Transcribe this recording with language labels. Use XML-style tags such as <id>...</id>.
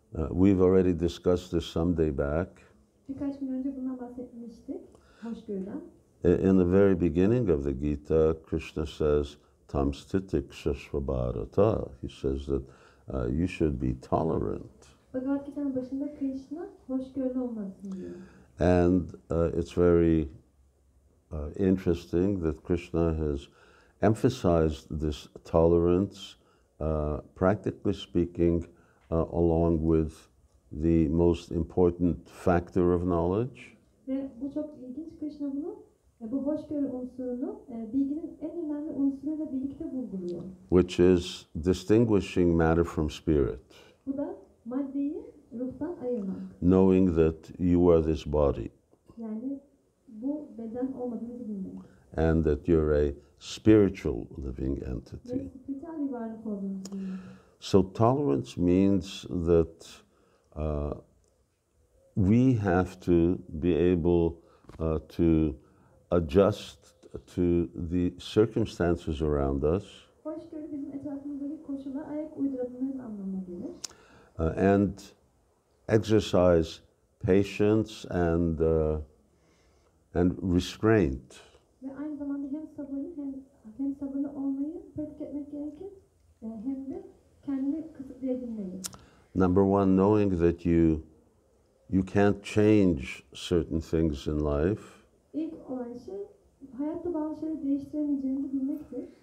<en>We've already discussed this some day back.</en> <tr>Birkaç gün önce bundan bahsetmiştik. Hoşgörüden.</tr> <en>In the very beginning of the Gita, Krishna says,</en> <sa>Tam stitik shashvabharata.</sa> <en>He says that you should be tolerant.</en> <tr>Bhagavad Gita'nın başında Krishna hoşgörülü olmalısın diyor.</tr> <en>And it's very interesting that Krishna has emphasized this tolerance, practically speaking, along with the most important factor of knowledge.</en> <tr>Ve bu çok ilginç. Krishna bunu, bu hoşgörü unsurunu bilginin en önemli unsuruyla birlikte vurguluyor.</tr> <en>Which is distinguishing matter from spirit.</en> <tr>Bu da maddeyi ruhtan ayırmak.</tr> <en>Knowing that you are this body</en> <tr>Yani bu beden olmadığını bilmek.</tr> <en>and that you're a spiritual living entity.</en> <tr>Ve spiritüel bir varlık olduğunuzu bilmek.</tr> <en>So tolerance means that we have to be able to adjust to the circumstances around us,</en> <tr>Hoşgörü bizim etrafımızdaki koşullara ayak uydurabilmemiz anlamına gelir.</tr> <en>And exercise patience and restraint.</en> <tr>Ve aynı zamanda hem sabırlı olmayı pratik etmek gerekir, hem de kendini kısıtlayabilmeyi.</tr> <en>Number one, knowing that you can't change certain things in life.</en> <tr>İlk olan şey, hayatta bazı şeyleri değiştiremeyeceğimizi bilmektir.</tr>